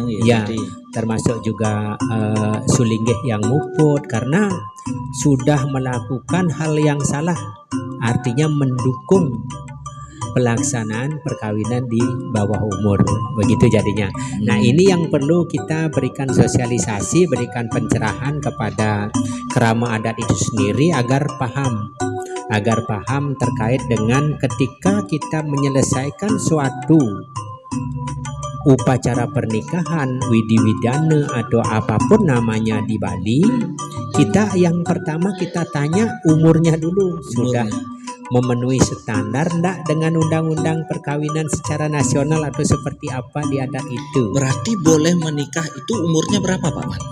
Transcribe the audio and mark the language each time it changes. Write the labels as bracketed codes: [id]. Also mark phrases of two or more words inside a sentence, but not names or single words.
[id] ya, termasuk juga sulinggih yang muput karena sudah melakukan hal yang salah, artinya mendukung pelaksanaan perkawinan di bawah umur, begitu jadinya. Nah ini yang perlu kita berikan sosialisasi, berikan pencerahan kepada kerama adat itu sendiri agar paham terkait dengan ketika kita menyelesaikan suatu upacara pernikahan, widi-widana atau apapun namanya di Bali, kita yang pertama kita tanya umurnya dulu, sudah memenuhi standar enggak dengan undang-undang perkawinan secara nasional atau seperti apa di adat itu. Berarti boleh menikah itu umurnya berapa Pak Man?